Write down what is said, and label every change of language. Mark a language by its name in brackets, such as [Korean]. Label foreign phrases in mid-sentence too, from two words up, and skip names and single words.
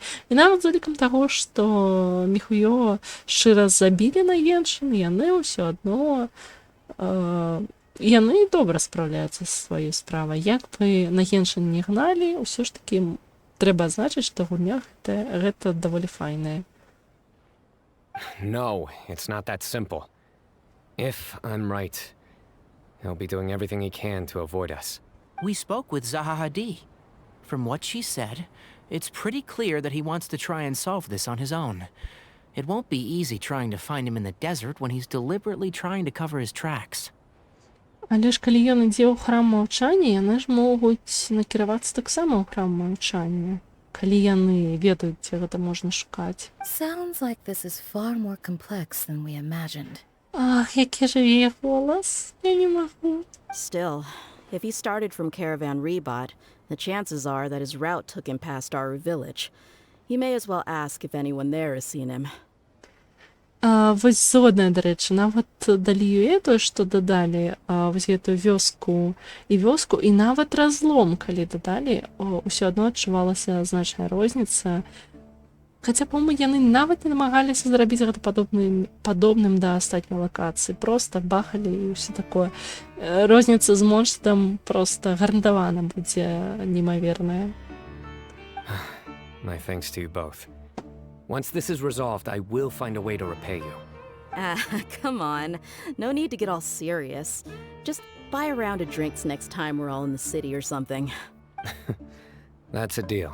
[Belarusian] І нават з улікам таго, што Міхуё шчыра забілі на Геншын, яны ўсё адно яны добра спраўляюцца са сваёй справай. Як бы на Геншын не гналі, ўсё ж такі трэба адзначыць, што гульня гэта даволі файная. [English] No, it's not that simple. If I'm right, he'll be doing everything he can to avoid us. We spoke with Zaha Hadid. From what she said, it's pretty clear that he wants to try and solve this on his own. It won't be easy trying to find him in the desert when he's deliberately trying to cover his tracks. [Belarusian] Але ж калі ён ідзе ў храм маўчання, яны ж могуць накіравацца таксама ў храм маўчання, калі яны ведаюць, дзе гэта можна шукаць. [English] Sounds like this is far more complex than we imagined. [Belarusian] Ах, які ж яе голас, я не магу. [English] Still, if he started from Caravan Rebot, the chances are that his route took him past Aru village. You may as well ask if anyone there has seen him. [Belarusian] Вось згодная, дарэчы, нават далі ёй тое, што дадалі вось гэтую вёску, і нават разлом, калі дадалі, ўсё адно адчувалася значная розніца. Хаця, па-моему, яны нават не намагаліся зрабіць гэта падобным да астатняй лакацыі. Проста бахалі і ўсё такое. Розніца з монстрам проста гарантавана будзе немаверная. [English] My thanks to you both. Once this is resolved, I will find a way to repay you. Come on. No need to get all serious. Just buy a round of drinks next time we're all in the city or something. That's a deal.